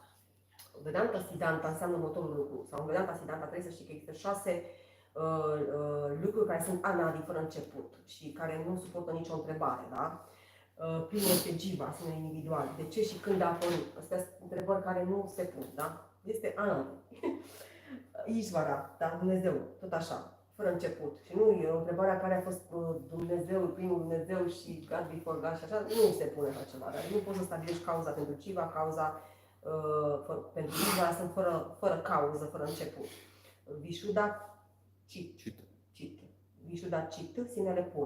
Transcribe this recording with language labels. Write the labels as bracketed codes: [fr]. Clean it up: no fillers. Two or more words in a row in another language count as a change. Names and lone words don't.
[ro] Vedanta Siddhanta înseamnă următorul lucru. Sau în Vedanta Siddhanta trebuie să știi că există 6 lucruri care sunt anadi, fără început și care nu suportă nicio întrebare. Da? Primul este Jiva, sine individual. De ce și când a apărut? Astea sunt întrebări care nu se pun. Da? Este anadi. Ishvara, da? Dumnezeu, tot așa. Fără început. Și nu e o întrebare care a fost Dumnezeu, primul Dumnezeu și [en] God before God [ro] și așa, nu se pune așa ceva. Dar nu poți să stabilești cauza pentru Jiva, cauza pentru Jiva sunt fără cauză, fără început. [sa] Vishuddha Chit. Vishuddha Chit, [ro] sinele pur.